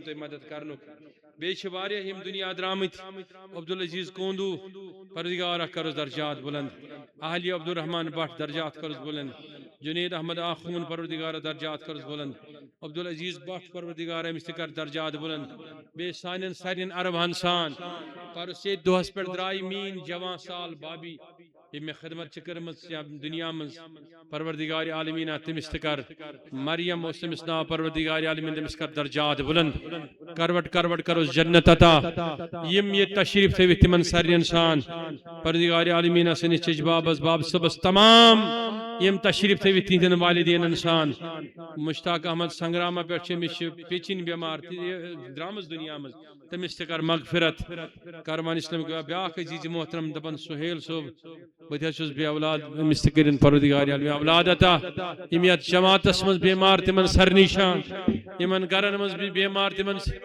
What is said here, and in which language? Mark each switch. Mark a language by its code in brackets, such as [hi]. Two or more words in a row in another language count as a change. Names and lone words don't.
[ks] تۄہہِ مدد کرنُک بیٚیہِ چھِ واریاہ یِم دُنیا درٛامٕتۍ عبدالعزیز کوندو پروردگارا کرس درجات بلند اہلی عبدالرحمان بٹ درجات کرس بلند جنید احمد آخون پروردگار درجات کرس بلند عبدالعزیز بٹ پروردگار امس تہ کر درجات بلند بے سانن سارن اربہن سان پرس یہ دہس پہ درائی مین جوان سال بابی یہ میں خدمت کرمت دنیا مز پروردگار عالمینہ تمس تہ کر مریم اس تمس ناو پروردگار عالمین تمس کر درجات بلند کروٹ کروس جنت عطا یم یہ تشریف تھو تمن سارن سان پروردگار عالمینہ سنس چچ بابس باب صبس تمام یم تشریف تھو تہندین والدین سان مشتاق احمد سنگرامہ پہ پیچن بیمار درامز دنیا مز تمس تہ کر مغفرت کاروان اسلام بیاکھ عزیز محترم دپن سہیل صوب بہ تہ چھس بے اولاد امس تہ کرن پروردگار عالمین اولاد عطا یم یت جماعتس مز بیمار تمن سرنشان یمن گرن مز بیمار تمن